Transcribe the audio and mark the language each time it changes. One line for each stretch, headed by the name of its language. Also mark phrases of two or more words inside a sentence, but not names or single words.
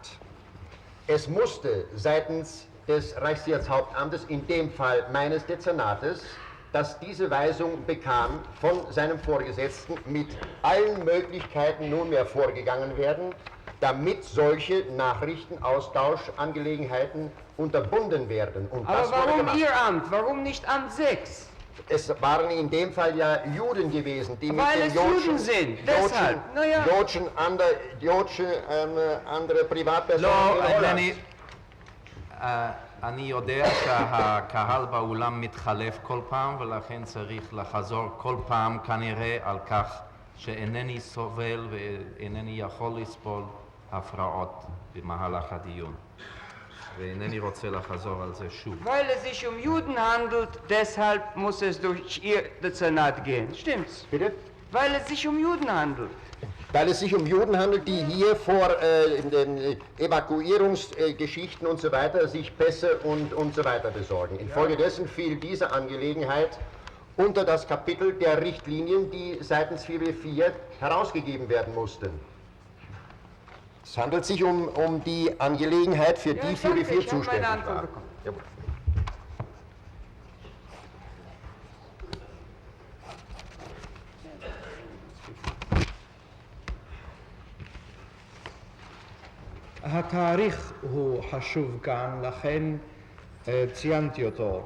German: Es musste seitens des Reichssicherheitshauptamtes, in dem Fall meines Dezernates, dass diese Weisung bekam von seinem Vorgesetzten, mit allen Möglichkeiten nunmehr vorgegangen werden, damit solche Nachrichtenaustauschangelegenheiten unterbunden werden. Und das Aber wurde warum gemacht. Ihr Amt? Warum nicht Amt 6? Es waren in dem Fall ja Juden gewesen, die Weil mit es den Juden sind, deshalb. Naja. andere Privatpersonen
Hebrew: לא,
German: in Holland.
Hebrew: אני יודע שהקהל באולם מתחלף כל פעם ולכן צריך לחזור כל פעם כנראה על כך שאינני סובל ואינני יכול לסבול הפרעות במהלך הדיון. ואינני רוצה לחזור על זה שוב.
German: Weil es sich Juden handelt, deshalb muss es durch ihr Dezernat gehen. Stimmt's? Bitte? Weil es sich Juden handelt. Weil es sich Juden handelt, die hier vor den Evakuierungsgeschichten und so weiter sich Pässe und so weiter besorgen. Infolgedessen fiel diese Angelegenheit unter das Kapitel der Richtlinien, die seitens 4b4 herausgegeben werden mussten. Es handelt sich um die Angelegenheit, für die 4b4 zuständig war. Jawohl.
Hebrew: התאריך הוא חשוב כאן, לכן ציינתי אותו.